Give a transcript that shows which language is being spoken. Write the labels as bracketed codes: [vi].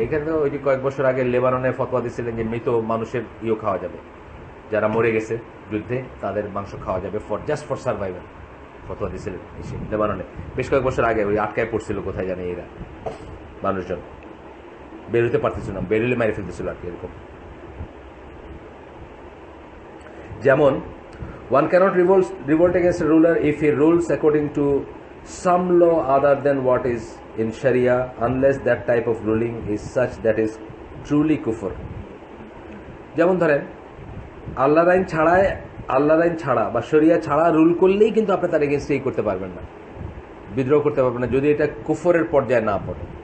[bn] এখানে তো ওই যে কয়েক বছর আগে লেবাননে ফতোয়া দিচ্ছিলেন যে মৃত মানুষের খাওয়া যাবে, যারা মরে গেছে যুদ্ধে তাদের মাংস খাওয়া যাবে [en] just for survival, [bn] ফতোয়া দিচ্ছিলেন লেবাননে বেশ কয়েক বছর আগে। ওই আটকায় পড়ছিল কোথায় জানি এরা, মানুষজন বেরোতে পারতেছিল না, বেরোলে মেরে ফেলতেছিল আর কি। এরকম যেমন [en] one cannot revolt against a ruler if he rules according to some law other than what is in Sharia, unless that type of ruling is such that is truly kufr. [bn] যেমন ধরেন আল্লাহর আইন ছাড়া বা শরিয়া ছাড়া রুল করলেই কিন্তু আপনি তার এগেনস্টে করতে পারবেন না, বিদ্রোহ করতে পারবেন না, যদি এটা কুফরের পর্যায়ে না পড়ে।